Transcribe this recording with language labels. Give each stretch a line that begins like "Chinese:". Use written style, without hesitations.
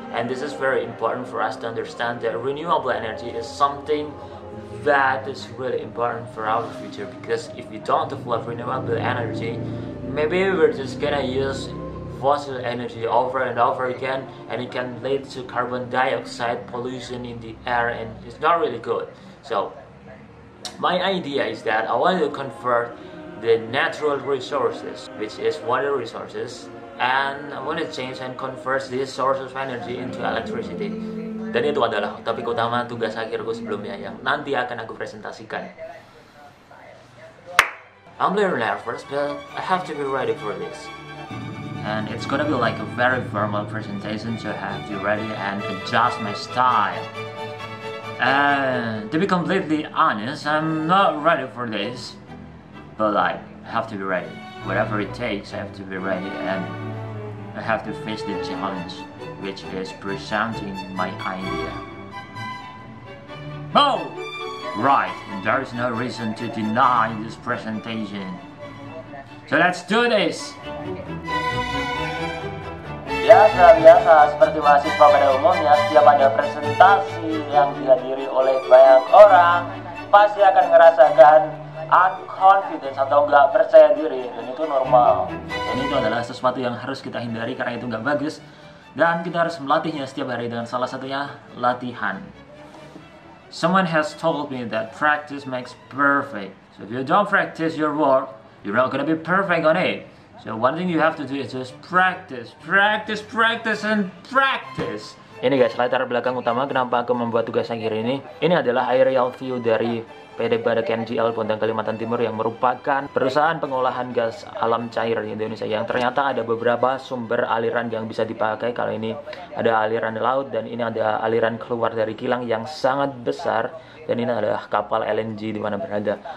English: And this is very important for us to understand that renewable energy is something that is really important for our future, because if we don't develop renewable energy, maybe we're just gonna use fossil energy over and over again, and it can lead to carbon dioxide pollution in the air, and it's not really good. So my idea is that I want to convert the natural resources, which is water resources, and I want to change and convert these sources of energy into electricity.
Indonesian: Dan itu adalah topik utama tugas akhirku sebelumnya yang nanti akan aku presentasikan.
English: I'm very nervous, but I have to be ready for this. And it's gonna be like a very formal presentation, so I have to be ready and adjust my style. And to be completely honest, I'm not ready for this, but like, I have to be ready. Whatever it takes, I have to be ready, and I have to face the challenge, which is presenting my idea. Oh! Right, there is no reason to deny this presentation. So let's do this!
Indonesian: Biasa, seperti mahasiswa pada umumnya, setiap ada presentasi yang dihadiri oleh banyak orang, pasti akan merasakan unconfidence atau nggak percaya diri, dan itu normal. Dan itu adalah sesuatu yang harus kita hindari karena itu nggak bagus, dan kita harus melatihnya setiap hari dengan salah satunya latihan.
English: Someone has told me that practice makes perfect. So if you don't practice your work, you're not gonna be perfect on it. So one thing you have to do is just practice, and practice.
Indonesian: Ini guys, latar belakang utama kenapa aku membuat tugas akhir ini. Ini adalah
English: aerial view
Indonesian: dari PT Badak NGL Bontang Kalimantan Timur, yang merupakan perusahaan pengolahan gas alam cair di Indonesia, yang ternyata ada beberapa sumber aliran yang bisa dipakai. Kalau ini ada aliran laut, dan ini ada aliran keluar dari kilang yang sangat besar, dan ini adalah kapal LNG di mana berada.